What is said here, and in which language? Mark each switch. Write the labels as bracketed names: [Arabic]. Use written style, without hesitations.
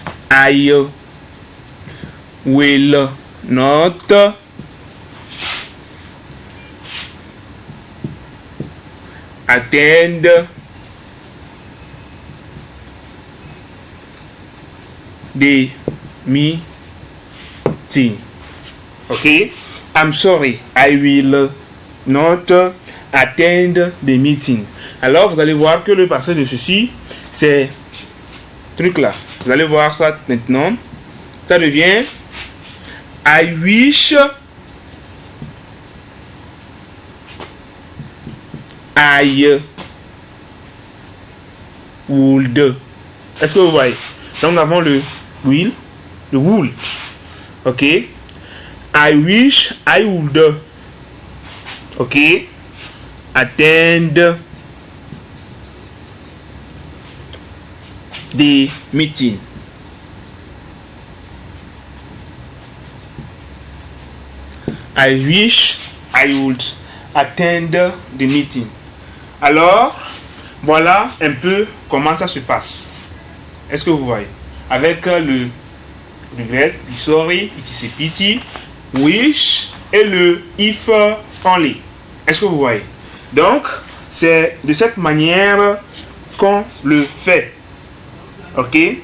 [English] I will not attend the meeting. Okay? I'm sorry, I will not attend the meeting. [French] Alors, vous allez voir que le passé de ceci, c'est truc là. Vous allez voir ça maintenant. Ça devient [English] I wish I would. [French] Est-ce que vous voyez? Donc nous avons le will, le would. [English] Ok. I wish I would. Ok. Attend the meeting. I wish I would attend the meeting. Alors, [French] Voilà un peu comment ça se passe. Est-ce que vous voyez? Avec le regret, [English] be sorry, it is a pity, [French] wish et le if only. Est-ce que vous voyez? Donc, c'est de cette manière qu'on le fait. Ok?